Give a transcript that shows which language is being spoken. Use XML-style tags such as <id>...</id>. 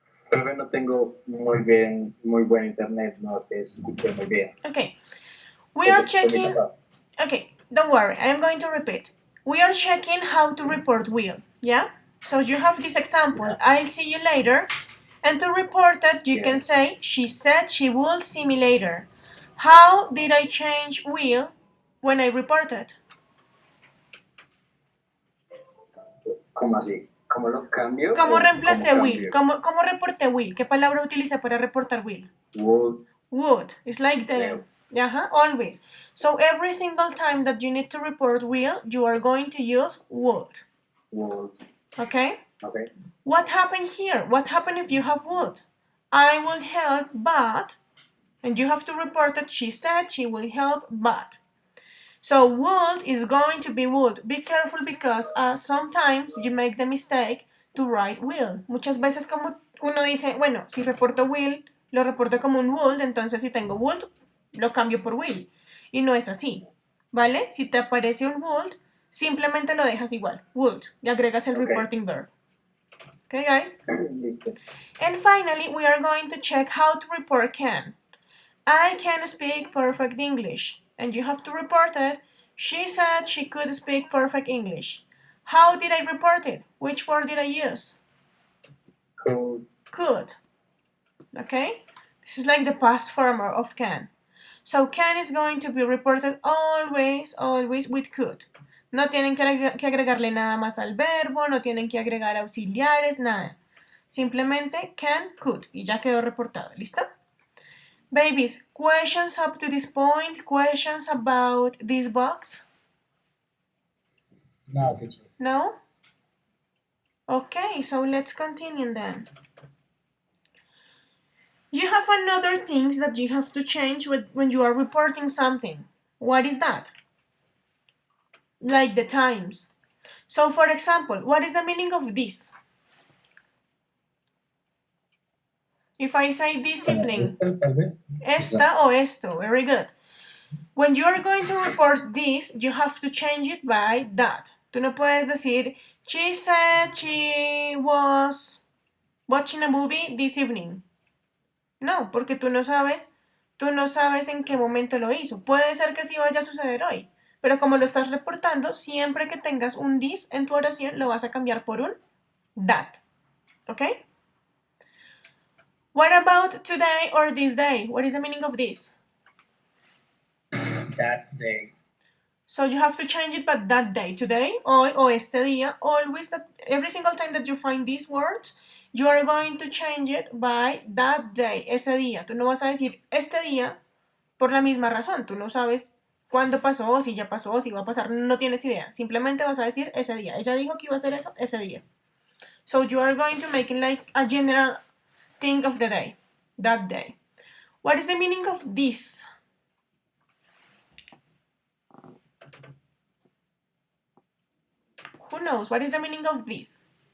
<es>Creo que no tengo muy buen internet, no te escuché muy bien.</es> <en>Okay. We are checking. Okay, don't worry. I am going to repeat. We are checking how to report will. Yeah? So you have this example. I'll see you later. And to report it, you can say, she said she will see me later. How did I change will when I reported?</en> <es>¿Cómo así? ¿Cómo lo cambio? ¿Cómo ¿O reemplacé cómo</es> <en>will?</en> <es>cambio? ¿Cómo reporté will? ¿Qué palabra utilicé para reportar will?</es> <en>Would. Would. It's like the... always. So every single time that you need to report will, you are going to use would. Would. Okay? Okay. What happened here? What happened if you have would? I will help, but... And you have to report that she said she will help, but... So would is going to be would. Be careful because sometimes you make the mistake to write will.</en> <es>Muchas veces como uno dice, bueno, si reporto will, lo reporto como un would, entonces si tengo would, lo cambio por will. Y no es así, ¿vale? Si te aparece un would, simplemente lo dejas igual, would, y agregas el reporting verb.</es> <en>Okay, guys?</en> <es>Listo.</es> <en>And finally, we are going to check how to report can. I can speak perfect English. And you have to report it. She said she could speak perfect English. How did I report it? Which word did I use? Could. Could. Okay? This is like the past form of can. So can is going to be reported always with could.</en> <es>No tienen que agregarle nada más al verbo, no tienen que agregar auxiliares, nada. Simplemente can, could y ya quedó reportado. ¿Listo?</es> <en>Babies, questions up to this point? Questions about this box? No, teacher. No? Okay, so let's continue then. You have another things that you have to change when you are reporting something. What is that? Like the times. So for example, what is the meaning of this? If I say this evening,</en> <es>esta o esto,</es> <en>very good. When you are going to report this, you have to change it by that.</en> <es>Tú no puedes decir,</es> <en>she said she was watching a movie this evening.</en> <es>No, porque tú no sabes en qué momento lo hizo. Puede ser que sí vaya a suceder hoy, pero como lo estás reportando, siempre que tengas un this en tu oración, lo vas a cambiar por un that. ¿Ok?</es> <en>What about today or this day? What is the meaning of this? That day. So you have to change it by that day. Today,</en> <es>hoy o este día.</es> <en>Always, that every single time that you find these words, you are going to change it by that day,</en> <es>ese día. Tú no vas a decir este día por la misma razón. Tú no sabes cuándo pasó, si ya pasó, si va a pasar. No tienes idea. Simplemente vas a decir ese día. Ella dijo que iba a hacer eso ese día.</es> <en>So you are going to make it like a general thing of the day. That day. What is the meaning of this? Who knows? What is the meaning of this?</en>